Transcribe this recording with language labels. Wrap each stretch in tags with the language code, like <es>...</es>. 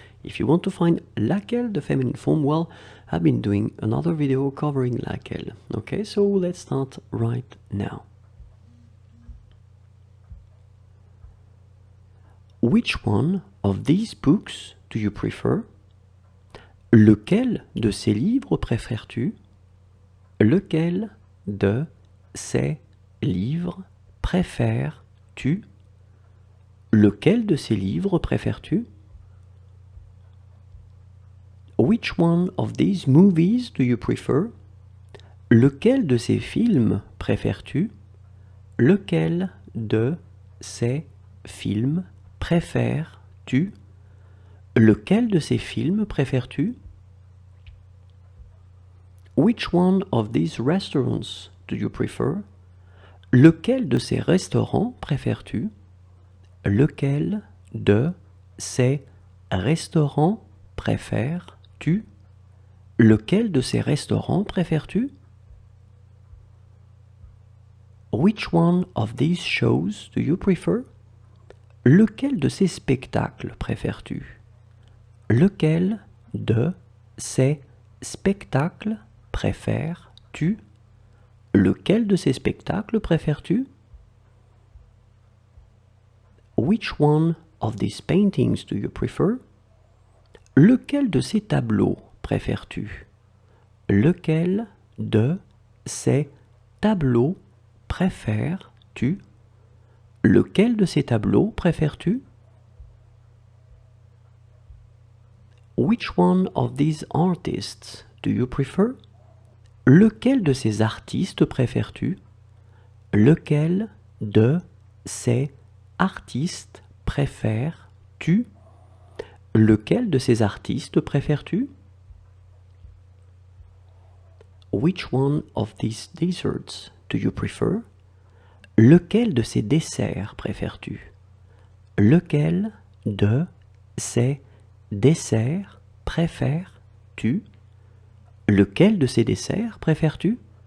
<en>If you want to find laquelle, the feminine form, well, I've been doing another video covering laquelle. Okay, so let's start right now. Which one of these books do you prefer?</en> <fr>Lequel de ces livres préfères-tu? Lequel de ces livres préfères-tu? Lequel de ces livres préfères-tu?</fr> <en>Which one of these movies do you prefer?</en> <fr>Lequel de ces films préfères-tu? Lequel de ces films préfères-tu? Lequel de ces films préfères-tu?</fr> <en>Which one of these restaurants do you prefer?</en> <fr>Lequel de ces restaurants préfères-tu? Lequel de ces restaurants préfères-tu? Lequel de ces restaurants préfères-tu?</fr> <en>Which one of these shows do you prefer?</en> <fr>Lequel de ces spectacles préfères-tu? Lequel de ces spectacles préfères-tu? Lequel de ces spectacles préfères-tu?</fr> <en>Which one of these paintings do you prefer?</en> <fr>Lequel de ces tableaux préfères-tu? Lequel de ces tableaux préfères-tu? Lequel de ces tableaux préfères-tu?</fr> <en>Which one of these artists do you prefer?</en> <fr>Lequel de ces artistes préfères-tu? Lequel de ces artistes préfères-tu? Lequel de ces artistes préfères-tu?</fr> <en>Which one of these desserts do you prefer?</en> <fr>Lequel de ces desserts préfères-tu? Lequel de ces desserts préfères-tu? Lequel de ces desserts préfères-tu?</fr>